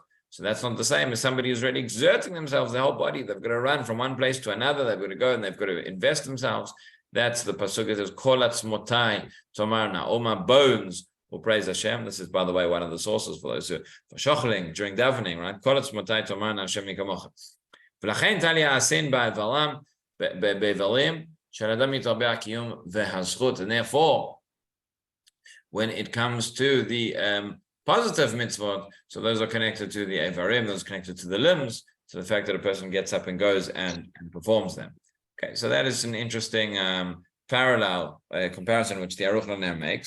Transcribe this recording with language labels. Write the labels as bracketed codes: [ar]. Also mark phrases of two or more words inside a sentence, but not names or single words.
[en] So that's not the same as somebody who's really exerting themselves, their whole body. They've got to run from one place to another. They've got to go and they've got to invest themselves. That's the pasuk that says, [he] כל עצמותי תאמרנה, [en] all my bones will praise Hashem. This is, by the way, one of the sources for those who for shochling during davening, right? [he] כל עצמותי תאמרנה השם מי כמוך. ולכן תלוי העשין באברים שאדם יתרבה הקיום והזכות. [en] And therefore, when it comes to the positive mitzvot, so those are connected to the Evarim, those are connected to the limbs, to the fact that a person gets up and goes and performs them. Okay, so that is an interesting parallel comparison which the Aruch LaNer makes.